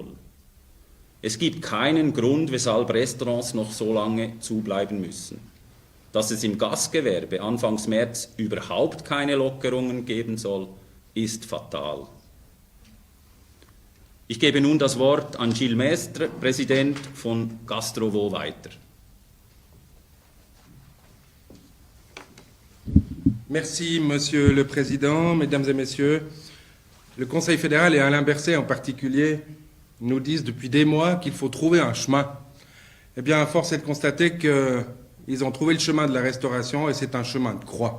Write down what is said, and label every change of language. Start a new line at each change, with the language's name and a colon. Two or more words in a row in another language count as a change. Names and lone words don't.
German: Es gibt keinen Grund, weshalb Restaurants noch so lange zubleiben müssen. Dass es im Gastgewerbe Anfangs März überhaupt keine Lockerungen geben soll, ist fatal. Ich gebe nun das Wort an Gilles Mestre, Präsident von Gastrovo, weiter.
French: Merci, Monsieur le Président, Mesdames et Messieurs. Le Conseil fédéral et Alain Berset en particulier nous disent depuis des mois qu'il faut trouver un chemin. Eh bien, force est de constater qu'ils ont trouvé le chemin de la restauration et c'est un chemin de croix.